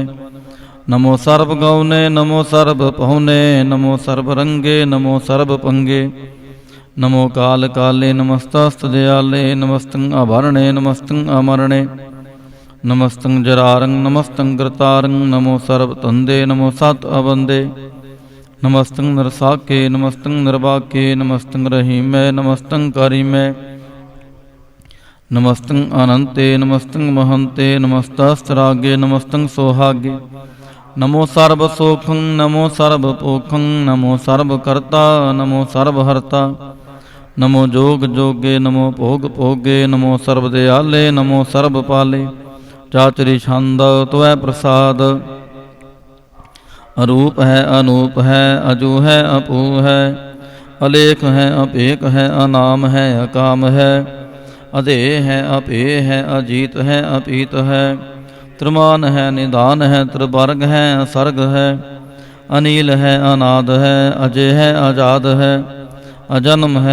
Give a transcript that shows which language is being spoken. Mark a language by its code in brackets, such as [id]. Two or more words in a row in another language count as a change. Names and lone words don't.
[bra] ਨਮੋ ਸਰਬ ਗਉਨੇ ਨਮੋ ਸਰਬ ਪਹੁਨੇ, ਨਮੋ ਸਰਬ ਰੰਗੇ ਨਮੋ ਸਰਬ ਪੰਗੇ। ਨਮੋ ਕਾਲ ਕਾਲੇ ਨਮਸਤਾਸਤ ਦਿਆਲੇ, ਨਮਸਤੰ ਆਭਰਣੇ ਨਮਸਤੰ ਅਮਰਣੇ। ਨਮਸਤੰ ਜਰਾਰੰ ਨਮਸਤੰ ਕਰਤਾਰੰ, ਨਮੋ ਸਰਬ ਧੰਦੇ ਨਮੋ ਸਤ ਅਬੰਦੇ। नमस्तं नरसाके नमस्तं निर्वाके नमस्तं रहीमै नमस्तं कारिमै नमस्तं अनंते नमस्तं महंते नमस्तस्त्रागे नमस्तं सोहागे नमो सर्वसोखं नमो सर्वपोखं नमो सर्वकर्ता नमो सर्वहर्ता नमो जोग जोगे नमो भोग भोगे नमो सर्वदयाले नमो सर्वपाले चाचरी छंद त्वै प्रसाद अरूप है अनूप है अजू है अपू है अलेख है अपेक है अनाम है अकाम है अधेय है अपेय है अजीत है अपीत है त्रिमान है निदान है त्रिवर्ग है असर्ग है अनील है अनाद है अजय है आजाद है अजन्म है